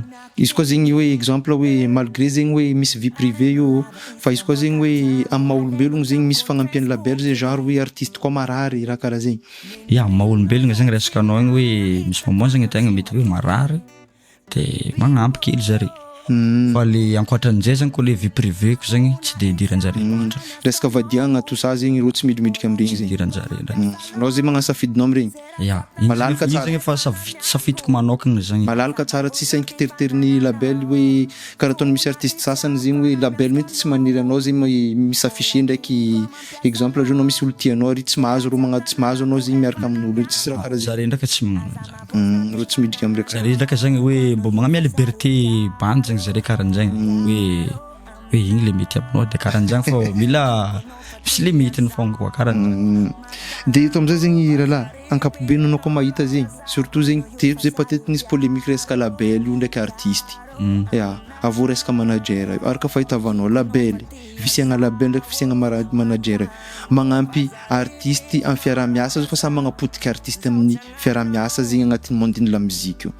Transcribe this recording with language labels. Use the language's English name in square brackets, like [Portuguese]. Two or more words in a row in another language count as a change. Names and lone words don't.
[Malagasy] izy koa zegny hoe exemple hoe malgré zegny hoe misy [French] vie privée [Malagasy] io fa izy koa zegny hoe amin'ny maha-olombelogno zegny misy fagnampian'ny label zay genre hoe artiste koa marary raha karaha zegny ya maha-olombelogna zegny resaka anao igny hoe misy moment zegny tegna mety hoe marary de magnampy kely zare fa le ankoatran'izay zegny koa le [French] vie privée [Malagasy] ko zegny tsy de idiranjare loatra resaka vadiagna [French] tout ça [Malagasy] zegny ro tsy midrimidrika am'iregny zegny idiranjare anao zegny magnano safidinao am'iregny ya malalaka tsara zegny fa safidiko manokagna zegny malalaka tsara tsisy inkiteritery label hoe karaha ataony misy artiste sasany zegny hoe label mety tsy maniry anao zegny misaffiché ndraiky exemple ajo anao misy olo tianao ry tsy mahazo tsy mahazo anao zegny miaraka amin'olo tsisy raha karaha zare ndraka tsy magnano anjany ro tsy midrika am'iraiky zare ndraka zegny hoe mbo magnamia liberté bande zegny zare karahan'zagny hoe igny le mety aminao de karahan'zagny fa mila misy limitiny fogna koa karaha de eto amizay zegny rahalahy ankapobeny anao koa mahita zegny surtout zegny teto zay peut-être nisy polémique resaka label io ndraiky artiste ya avô resaka manager araka fahitavanao label fisiagna label ndraiky fisiagna manager magnampy artiste amin'ny fiara-miasa fa samy magnapotika artiste amin'ny fiara-miasa zegny agnatin'ny mondin'ny [French] la musique [Malagasy] io